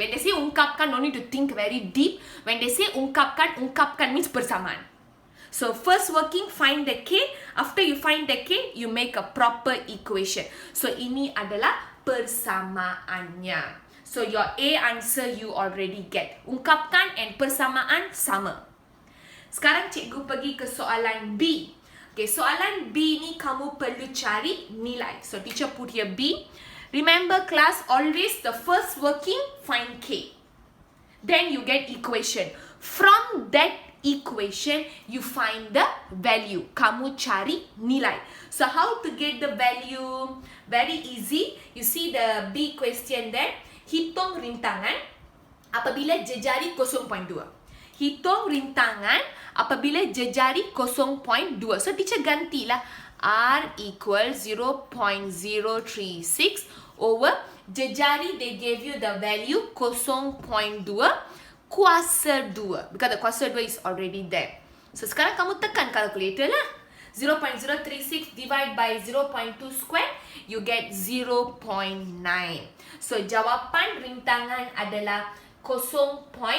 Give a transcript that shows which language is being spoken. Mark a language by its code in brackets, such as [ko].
[en] When they say ungkapkan, no need to think very deep. When they say ungkapkan, ungkapkan means persamaan. So first working, find the K. After you find the K, you make a proper equation. [ms] So ini adalah persamaannya. [en] So your A answer you already get. [ms] Ungkapkan and persamaan sama. Sekarang cikgu pergi ke soalan B. Okay, soalan B ni kamu perlu cari nilai. [en] So teacher put here B. Remember class, always the first working, find K. Then you get equation. From that equation, you find the value. [ms] Kamu cari nilai. [en] So how to get the value? Very easy. You see the B question there. [ms] Hitung rintangan apabila jejari 0.2. Hitung rintangan apabila jejari 0.2. [en] So teacher gantilah R equal 0.036 over jejari they gave you the value 0.2 kuasa 2. Because the kuasa 2 is already there. [ms] So sekarang kamu tekan calculator lah. [en] 0.036 divide by 0.2 square, you get 0.9. [ms] So jawapan rintangan adalah 0.9.